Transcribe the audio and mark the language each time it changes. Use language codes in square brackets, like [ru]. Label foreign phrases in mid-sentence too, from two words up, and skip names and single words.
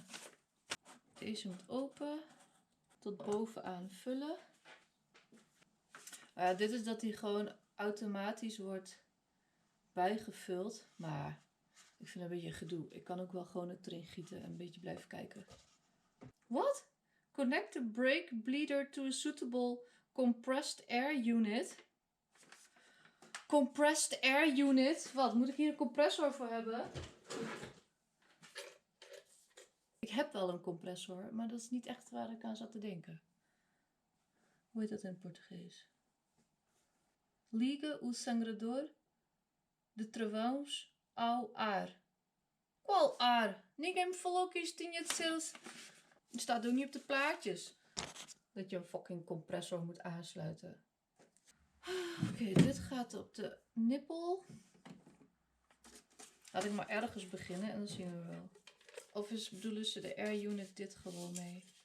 [nl] Deze moet open. Tot bovenaan vullen. Dit is dat hij gewoon automatisch wordt bijgevuld. Maar ik vind het een beetje gedoe. Ik kan ook wel gewoon het erin gieten en een beetje blijven kijken. What? [en] Connect the brake bleeder to a suitable compressed air unit. Compressed air unit? [nl] Wat? Moet ik hier een compressor voor hebben? Ik heb wel een compressor, maar dat is niet echt waar ik aan zat te denken. Hoe heet dat in het Portugees? [pt] Liga o sangrador de travões ao ar. Qual ar? Ninguém me falou que isto tinha de ser... [nl] Het staat ook niet op de plaatjes. Dat je een fucking compressor moet aansluiten. Oké, dit gaat op de nippel. Laat ik maar ergens beginnen en dan zien we wel. Of bedoelen ze de [en] air unit [nl] dit gewoon mee?